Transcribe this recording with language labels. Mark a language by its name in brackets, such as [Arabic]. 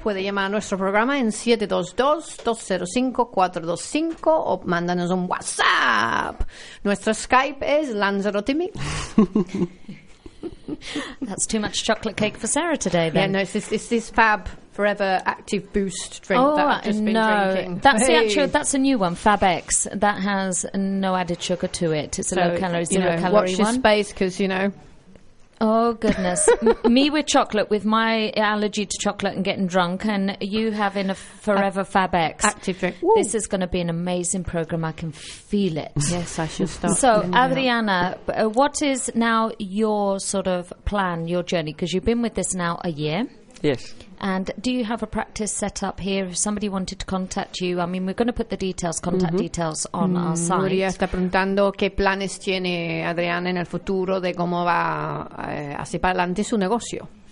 [Spanish] Puede llamar a nuestro programa en 722-205-425 o mándanos un WhatsApp. Nuestro Skype es Lanzarote Mix. [English] That's too much chocolate cake for Sarah today, then. Yeah, no, it's this Fab Forever Active Boost drink drinking. That's that's a new one, Fab X. That has no added sugar to it. It's a low-calorie, zero-calorie one. Watch your space, because, you know. Oh, goodness. Me with chocolate, with my allergy to chocolate and getting drunk, and you having a Forever Fab X. Active drink. Woo. This is going to be an amazing program. I can feel it. Yes, I should start. So, Adriana, what is now your sort of plan, your journey? Because you've been with this now a year. Yes. And do you have a practice set up here? If somebody wanted to contact you, I mean, we're going to put the details, contact details on our site. [Spanish] Nuria está preguntando qué planes tiene Adriana en el futuro de cómo va hacia adelante su negocio.